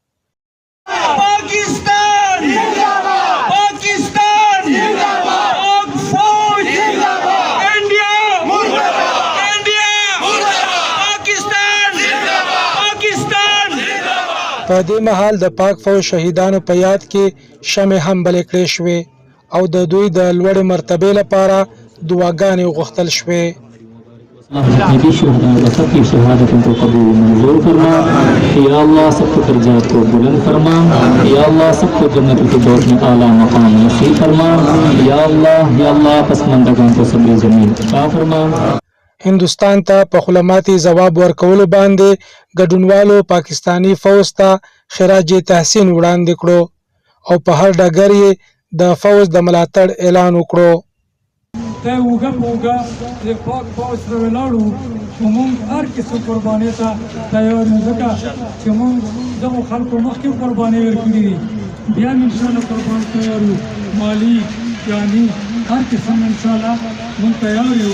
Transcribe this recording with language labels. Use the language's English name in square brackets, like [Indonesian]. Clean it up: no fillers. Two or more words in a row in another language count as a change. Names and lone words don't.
[Pashto] پاکستان زنده‌باد، پاکستان زنده‌باد، پاک فوج زنده‌باد، انډیا مرداباد، انډیا مرداباد، پاکستان زنده‌باد، پاکستان زنده‌باد. په دې مهال د پاک فوج شهیدانو په یاد کې شمع هم بلې کړې شوې او د دوی د لوړې مرتبې لپاره دعاګانې وغوښتل شوې. [Urdu] نبی شہدا و سب کی شہادتوں کو قبول منظور فرما یا اللہ، سب کے درجات کو بلند فرما یا اللہ، سب کو جنت کے فردوس میں اعلیٰ مقام نصیب فرما یا اللہ پسماندگان کو صبر زمین عطا فرما. [Pashto] هندوستان ته په خپلماتي ځواب ورکولو باندې ګډونوالو پاکستانی فوج ته خراج تحسین وړاندې کړو او په هر ډګر یې د فوج د ملاتړ اعلان وکړو. ته اوږه په اوږه د پاک فوج سره ولاړو چې موږ هر قسم قربانۍ ته تیار یو، ځکه چې موږ دغو خلکو مخکې قربانۍ ورکړي دي، بیا هم انشاءالله قربانۍ تیار یو، مالي جاني هر قسم انشاءالله موږ تیار یو.